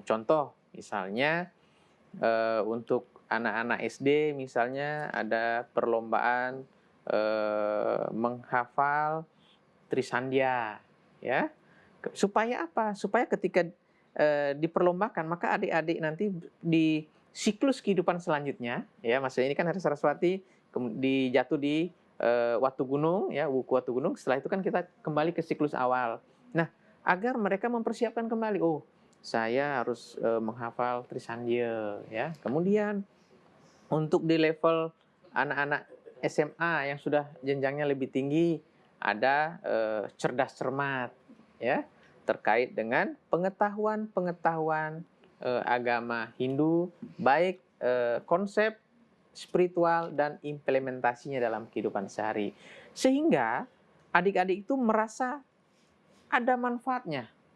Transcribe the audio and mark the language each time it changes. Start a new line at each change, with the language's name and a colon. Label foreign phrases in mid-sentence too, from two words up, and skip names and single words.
Indonesian: Contoh, misalnya untuk anak-anak SD, misalnya ada perlombaan menghafal Trisandya, ya, supaya apa? Supaya ketika diperlombakan, maka adik-adik nanti di siklus kehidupan selanjutnya, ya, maksudnya ini kan Hari Saraswati dijatuh di Watu Gunung, ya, wuku Watu Gunung. Setelah itu kan kita kembali ke siklus awal. Nah, agar mereka mempersiapkan kembali, oh, saya harus menghafal Trisandya, ya. Kemudian untuk di level anak-anak SMA yang sudah jenjangnya lebih tinggi, ada cerdas cermat, ya, terkait dengan pengetahuan agama Hindu, baik konsep spiritual dan implementasinya dalam kehidupan sehari, sehingga adik-adik itu merasa ada manfaatnya